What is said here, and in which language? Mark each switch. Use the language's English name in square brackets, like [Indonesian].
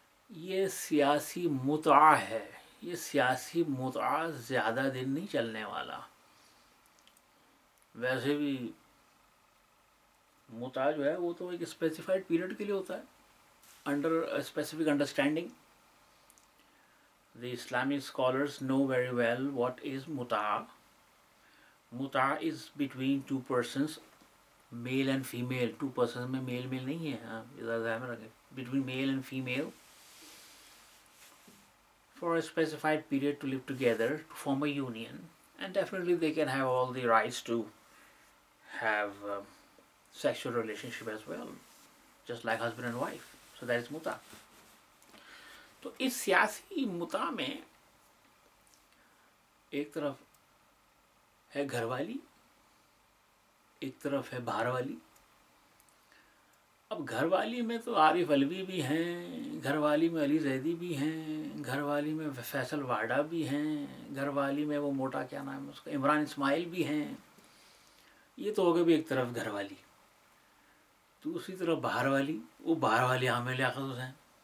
[Urdu] یہ سیاسی متعہ ہے، یہ سیاسی متعہ زیادہ دن نہیں چلنے والا۔ ویسے بھی متعہ جو ہے وہ تو ایک اسپیسیفائڈ پیریڈ کے لیے ہوتا ہے، under specific understanding. [English] The Islamic scholars know very well what is mut'a. Mut'a is between two persons, male and female. Two persons [Urdu] میں میل میل نہیں ہے، ہاں ذہن میں رکھیں، [English] between male and female for a specified period to live together to form a union, and definitely they can have all the rights to have sexual relationship as well, just like husband and wife. So that is mut'a. [Urdu] تو اس سیاسی متعہ میں ایک طرف ہے گھر والی، ایک طرف ہے باہر والی۔ اب گھر والی میں تو عارف علوی بھی ہیں، گھر والی میں علی زیدی بھی ہیں، گھر والی میں فیصل واڈا بھی ہیں، گھر والی میں وہ موٹا کیا نام ہے اس کا عمران اسماعیل بھی ہیں۔ یہ تو ہوگا بھی ایک طرف گھر والی، دوسری طرف باہر والی، وہ باہر والی عامر لیاقت حسین